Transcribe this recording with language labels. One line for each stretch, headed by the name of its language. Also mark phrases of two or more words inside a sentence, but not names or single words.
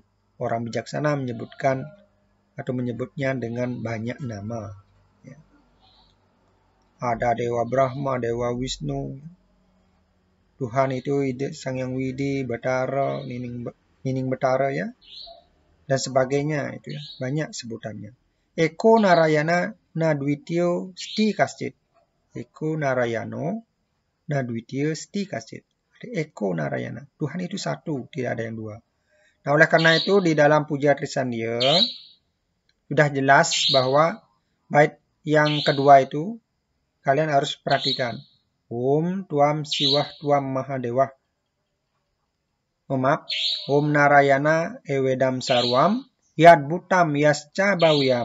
Indonesian: Orang bijaksana menyebutkan atau menyebutnya dengan banyak nama. Ya. Ada Dewa Brahma, Dewa Wisnu. Tuhan itu Sang Hyang Widi, Batara, Nining Batara ya. Dan sebagainya itu ya. Banyak sebutannya.
Sanskrit: Eko Narayana Nadwityo Sti Kascit. Eko Narayano Nadwityo Sti Kascit. Eko Narayana.
Indonesian: Tuhan itu satu, tidak ada yang dua. Nah, oleh karena itu di dalam puja Trisandia sudah jelas bahwa bait yang kedua itu kalian harus perhatikan.
Sanskrit: Om Tuam Siwah Tuam Mahadewah.
Indonesian: Maaf.
Sanskrit: Om Narayana Ewedam Sarwam Yad Butam Yasca Bawyam.